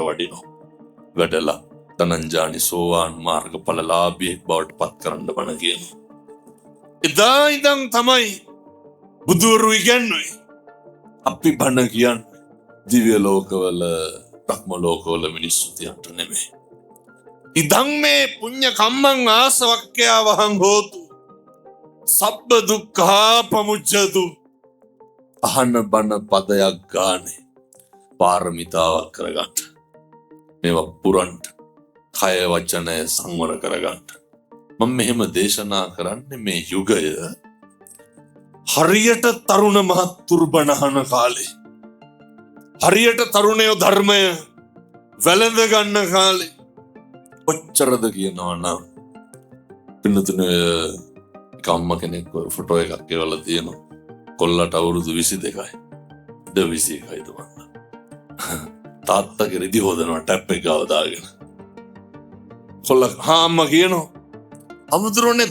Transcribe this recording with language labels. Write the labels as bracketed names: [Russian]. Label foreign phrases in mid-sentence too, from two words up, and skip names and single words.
[Sinhala] වඩිනවා වැඩලා ධනංජානි සෝවාන් මාර්ගඵලලාභියෙක් බවට පත් කරන්න බණ කියනවා එදා ඉඳන් තමයි බුදුවරු ඉගැන්වුවේ අපි බණ කියන්නේ දිව්‍ය ලෝකවල බ්‍රහ්ම ලෝකවල මිනිස්සු තියන්ට නෙමෙයි [Pali] ඉදං මේ පුඤ්ඤ කම්මං ආසවක්ඛ්‍යා වහං හෝතු සබ්බ දුක්ඛා පමුච්ඡතු [Sinhala] අහන බණ පදයක් ගානේ පාරමිතාවක් කරගන්න මේවා පුරන්න කය වචනය සංවර කරගන්න මම මෙහෙම දේශනා කරන්නේ මේ යුගය හරියට තරුණ මහත්තුරු බණහන කාලේ හරියට තරුණයෝ ධර්මය වැළඳ ගන්න කාලේ ඔච්චරද කියනවා නම් පින්නතුනේ කම්ම කෙනෙක් ෆොටෝ එකක් ගෙවලා තියෙනවා කොල්ලට අවුරුදු 22යි 21යි දුවන්න තාත්තගේ රිදි හොදනවා ටැප් එක ගාව දාගෙන කොල්ල අම්මා කියනවා හාමුදුරුවනේ